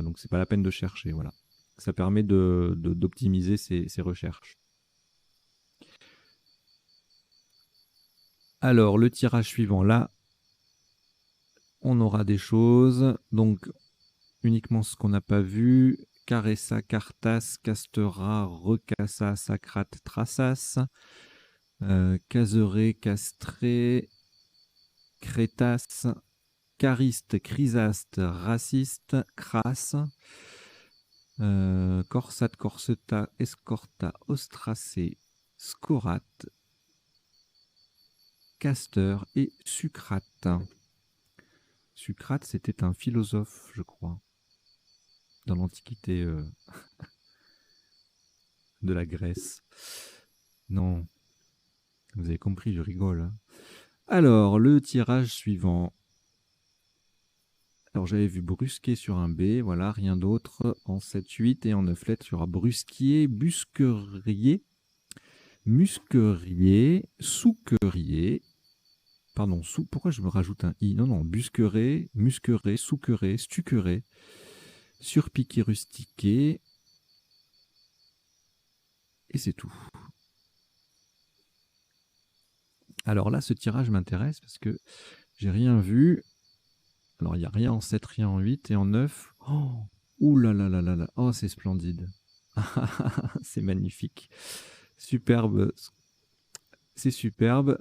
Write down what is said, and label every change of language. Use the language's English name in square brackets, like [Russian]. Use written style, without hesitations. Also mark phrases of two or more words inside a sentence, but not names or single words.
[French] Donc c'est pas la peine de chercher. Voilà. Ça permet d'optimiser ces recherches. Alors le tirage suivant, là, on aura des choses. Donc uniquement ce qu'on n'a pas vu. Caressa, Cartas, Castera, Recassa, Sacrate, Trassas. Caseré, Castré, Crétas, Cariste, Chrysaste, Raciste, Crasse, Corsate, Corseta, Escorta, Ostracé, Scorate, Casteur et Sucrate. Sucrate, c'était un philosophe, je crois, dans l'Antiquité de la Grèce. Non, vous avez compris, je rigole. Hein. Alors, le tirage suivant. Alors, j'avais vu brusquer sur un B, voilà, rien d'autre. En 7, 8 et en 9 lettres, il y aura brusquier, busquerier, musquerier, souquerier. Pardon, pourquoi je me rajoute un i? Non, non, busqueré, musqueré, souqueré, stuqueré, surpiqué, rustiqué. Et c'est tout. Alors là, ce tirage m'intéresse parce que j'ai rien vu. Alors, il n'y a rien en 7, rien en 8 et en 9. Oh, ouh là là là là là. Oh, c'est splendide. C'est magnifique. Superbe. C'est superbe.